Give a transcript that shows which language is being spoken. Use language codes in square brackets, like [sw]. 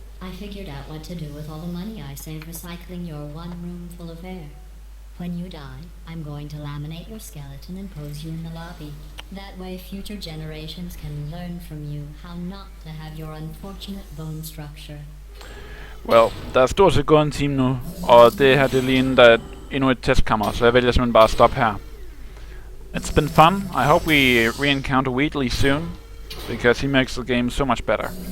[en] I figured out what to do with all the money I saved recycling your one room full of air. When you die, I'm going to laminate your skeleton and pose you in the lobby. That way future generations can learn from you how not to have your unfortunate bone structure. [da] Well, der er stort set gået en time nu, og det her det er lige inden der er endnu et testkammer, så jeg vælger simpelthen bare at stoppe her. [en] It's been fun. I hope we re-encounter Wheatley soon, because he makes the game so much better.